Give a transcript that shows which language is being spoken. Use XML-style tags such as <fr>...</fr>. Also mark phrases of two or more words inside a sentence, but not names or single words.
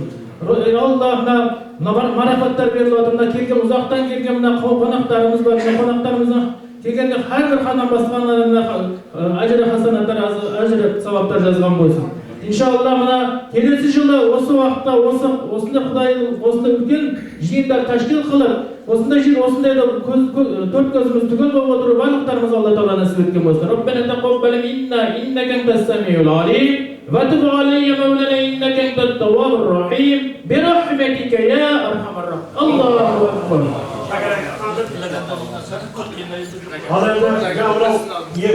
<kk>Алла, марафаттар беріліп отыр, келген ұзақтан келген мына қонақтарымыз бар, қонақтарымызға келгенде әрбір қадам басқандарына әжір хасанаттар, әжір сауаптар жазған болсын. Иншалла мына келесі жылы осы уақытта осындай Құдай осындай үлкен жиындар тәшкил қылып, осындай жиын осындай төрт көзіміз түгел болып отыру барлықтарымыз Алла Тағала нәсіп еткен болсын.</kk> <ar>ربنا تقبل منا إنك أنت السميع العليم وتب علينا مولانا إنك أنت التواب الرحيم برحمتك يا أرحم الراحمين. الله أكبر.</ar>